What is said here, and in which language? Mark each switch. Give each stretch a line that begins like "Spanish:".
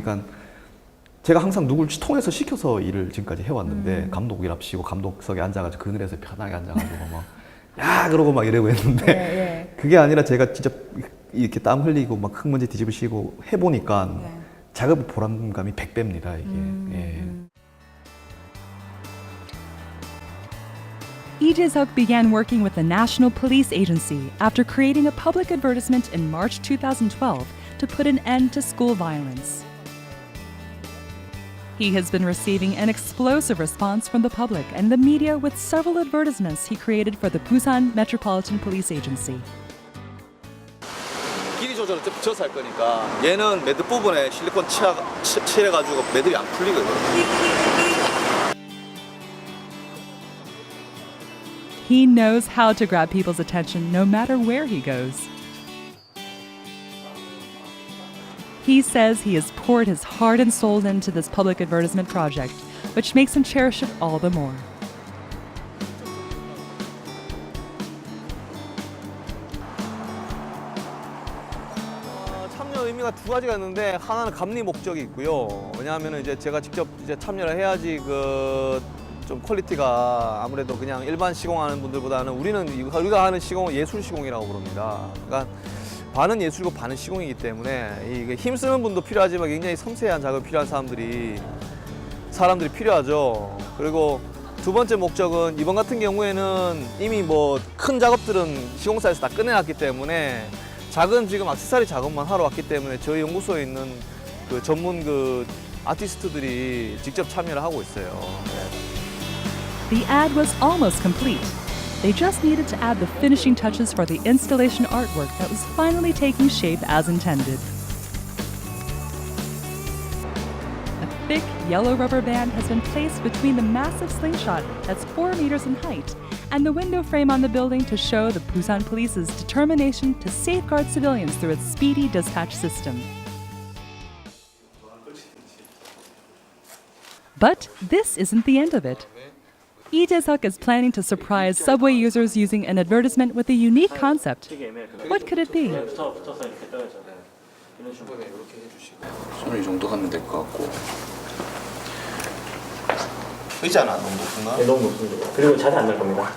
Korean: 그러니까 제가 항상 누굴 통해서 시켜서 일을 지금까지 해왔는데 감독이랍시고 감독석에 앉아가지고 그늘에서 편하게 앉아가지고 막 야 그러고 막 이러고 했는데 예. 그게 아니라 제가 진짜 이렇게 땀 흘리고 막 흙먼지 뒤집으시고 해보니까 네. 작업 보람감이 100배입니다, 이게. 예.
English: Lee Jae-suk began working with the National Police Agency after creating a public advertisement in March 2012 to put an end to school violence. He has been receiving an explosive response from the public and the media with several advertisements he created for the Busan Metropolitan Police Agency.
Korean: 길이 조절을 져서 할 거니까 얘는 매듭 부분에 실리콘 칠해가지고 매듭이 안 풀리거든요.
English: He knows how to grab people's attention no matter where he goes. He says he has poured his heart and soul into this public advertisement project, which makes him cherish it all the more.
Korean: 참여 의미가 두 가지가 있는데 하나는 감리 목적이 있고요. 왜냐하면 이제 제가 직접 이제 참여를 해야지 좀 퀄리티가 아무래도 그냥 일반 시공하는 분들보다는 우리가 하는 시공은 예술 시공이라고 부릅니다. 그러니까 반은 예술이고 반은 시공이기 때문에 이게 힘쓰는 분도 필요하지만 굉장히 섬세한 작업이 필요한 사람들이 필요하죠. 그리고 두 번째 목적은 이번 같은 경우에는 이미 뭐 큰 작업들은 시공사에서 다 끝내놨기 때문에 작은 지금 액세서리 작업만 하러 왔기 때문에 저희 연구소에 있는 그 전문 아티스트들이 직접 참여를 하고 있어요. 네.
English: The ad was almost complete. They just needed to add the finishing touches for the installation artwork that was finally taking shape as intended. A thick yellow rubber band has been placed between the massive slingshot that's 4 meters in height and the window frame on the building to show the Busan Police's determination to safeguard civilians through its speedy dispatch system. But this isn't the end of it. Lee Jae-suk is planning to surprise subway users using an advertisement with a unique concept. What could it be?
Korean: 손을 이 정도 하면 될 것 같고. 의자는 너무 높은가? 네, 너무 높습니다. 그리고 자세 안 날 겁니다.